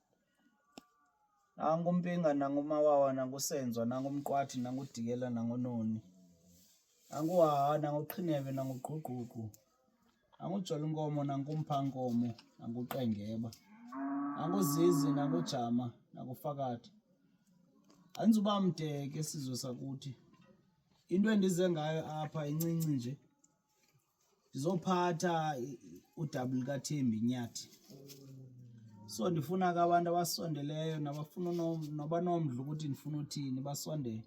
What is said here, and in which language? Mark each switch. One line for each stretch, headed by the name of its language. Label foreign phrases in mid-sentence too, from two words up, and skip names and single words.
Xhosa: Nangu uMpinga, nangu uMawawa, nangu uSenzo, nangu uMqwathi, nangu uDikela, nangu uNoni. Nangu uHaha, nangu uQhinebe, nangu uGquGquku. Nangu uJolinkomo, nangu uMphankomo, nangu uQengeba. Nangu uZizi, nangu uJama, nangu uFakathi. Andizuba mde ke sizwe sakuthi. Into endize ngayo apha incinci nje. Ndizophatha udouble kaThembi Nyathi. So ndifuna ke abantu abasondeleyo nabafuna noba nomdla ukuthi ndifuna uthini basondele.